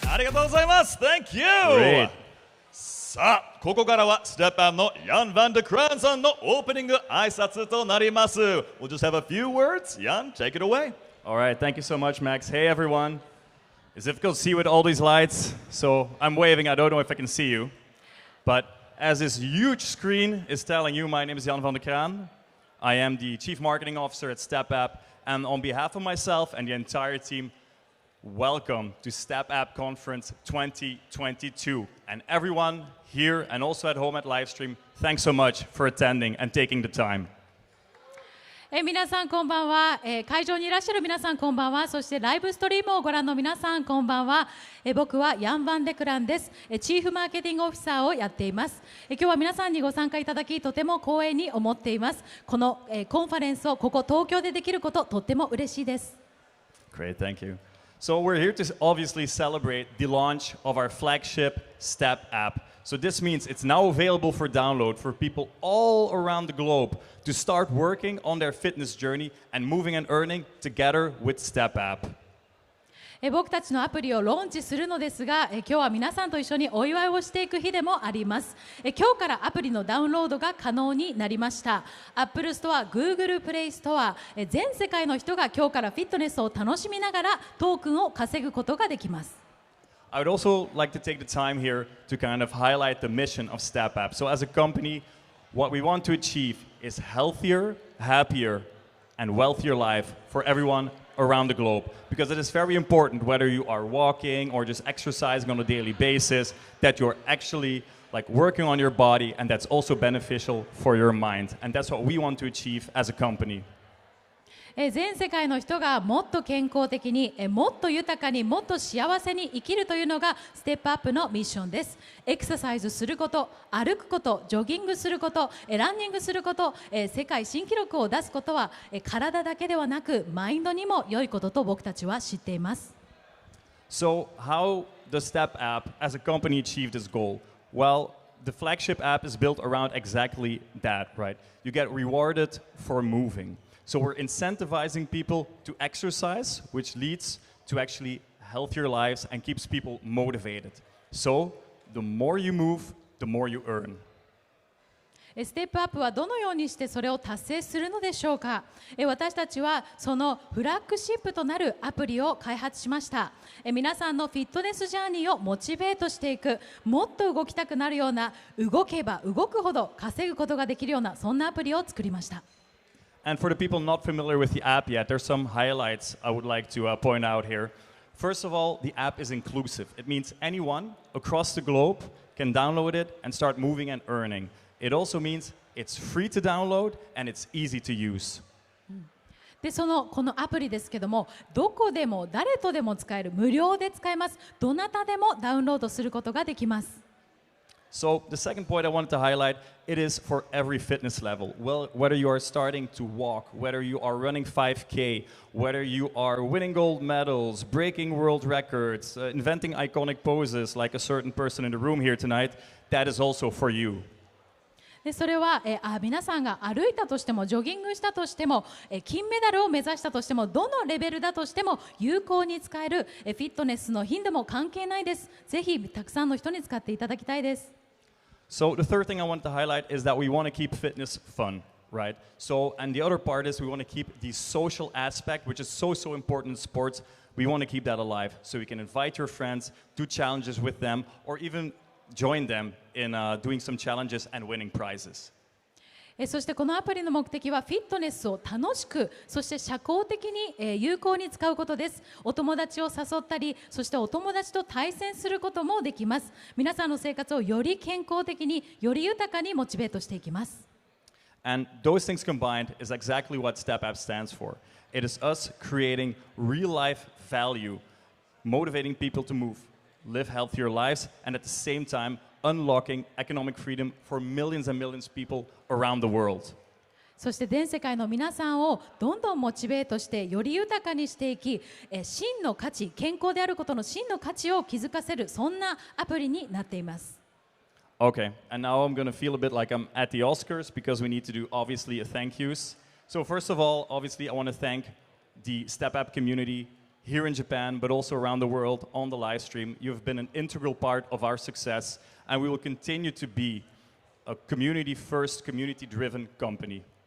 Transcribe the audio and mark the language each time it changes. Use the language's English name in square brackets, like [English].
[Japanese] ありがとうございます [English] Thank you! Great. [Japanese] さあ、ここからはステップアップのヤン・ヴァンデクランさんのオープニング挨拶となります。 [English] We'll just have a few words. Jan, take it away. All right, thank you so much, Max. Hey, everyone. It's difficult to see with all these lights, so I'm waving. I don't know if I can see you. But as this huge screen is telling you, my name is Jan van der Kraan. I am the Chief Marketing Officer at Step App. And on behalf of myself and the entire team, welcome to Step App Conference 2022. And everyone here and also at home at Livestream, thanks so much for attending and taking the time. [Japanese] 皆さんこんばんは、会場にいらっしゃる皆さんこんばんは。そしてライブストリームをご覧の皆さんこんばんは。僕はヤン・ヴァンデクランです。チーフマーケティングオフィサーをやっています。今日は皆さんにご参加いただきとても光栄に思っています。この、コンファレンスをここ東京でできることとっても嬉しいです。 [English] Great, thank you. So we're here to obviously celebrate the launch of our flagship Step app. So this means it's now available for download for people all around the globe to start working on their fitness journey and moving and earning together with Step app. [Japanese] 僕たちのアプリをローンチするのですが、今日は皆さんと一緒にお祝いをしていく日でもあります。今日からアプリのダウンロードが可能になりました。 Apple Store、Google Play Store、全世界の人が今日からフィットネスを楽しみながらトークンを稼ぐことができます。 [English] I would also like to take the time here to kind of highlight the mission of Step app. So as a company, what we want to achieve is healthier, happier, and wealthier life for everyone around the globe, because it is very important whether you are walking or just exercising on a daily basis that you're actually like working on your body, and that's also beneficial for your mind, and that's what we want to achieve as a company. [Japanese] 全世界の人がもっと健康的に、もっと豊かに、もっと幸せに生きるというのがステップアップのミッションです。エクササイズすること、歩くこと、ジョギングすること、ランニングすること、世界新記録を出すことは体だけではなくマインドにも良いことと僕たちは知っています。 [English] So how does Step app as a company achieve this goal? Well, the flagship app is built around exactly that, right? You get rewarded for moving. So we're incentivizing people to exercise, which leads to actually healthier lives and keeps people motivated. So the more you move, the more you earn. [Japanese] ステップアップはどのようにしてそれを達成するのでしょうか。私たちはそのフラッグシップとなるアプリを開発しました。皆さんのフィットネスジャーニーをモチベートしていく、もっと動きたくなるような、動けば動くほど稼ぐことができるような、そんなアプリを作りました。 [English] And for the people not familiar with the app yet, there's some highlights I would like to point out here. First of all, the app is inclusive. It means anyone across the globe can download it and start moving and earning. It also means it's free to download and it's easy to use. [Japanese] でこのアプリですけども、どこでも誰とでも使える、無料で使えます。どなたでもダウンロードすることができます。 [English] So the second point I wanted to highlight, it is for every fitness level. Well, whether you are starting to walk, whether you are running 5K, whether you are winning gold medals, breaking world records, inventing iconic poses like a certain person in the room here tonight, that is also for you. [Japanese] でそれは、皆さんが歩いたとしてもジョギングしたとしても、金メダルを目指したとしても、どのレベルだとしても有効に使える、フィットネスの頻度も関係ないです。ぜひたくさんの人に使っていただきたいです。 [English] So the third thing I want to highlight is that we want to keep fitness fun, right? So, and the other part is we want to keep the social aspect, which is so important in sports. We want to keep that alive, so you can invite your friends, do challenges with them, or even join them in doing some challenges and winning prizes. [Japanese] そしてこのアプリの目的はフィットネスを楽しくそして社交的に有効に使うことです。お友達を誘ったりそしてお友達と対戦することもできます。皆さんの生活をより健康的により豊かにモチベートしていきます。 [English] And those things combined is exactly what Step Up stands for. It is us creating real life value, motivating people to move, live healthier lives, and at the same time unlocking economic freedom for millions and millions of people around the world. [Japanese] そして全世界の皆さんをどんどんモチベートしてより豊かにしていき、真の価値、健康であることの真の価値を気づかせるそんなアプリになっています。 [English] Okay, and now I'm going to feel a bit like I'm at the Oscars because we need to do obviously a thank yous. So first of all, obviously I want to thank the Step Up community here in Japan, but also around the world on the live stream. You've been an integral part of our success, and we will continue to be a community-first, community-driven company.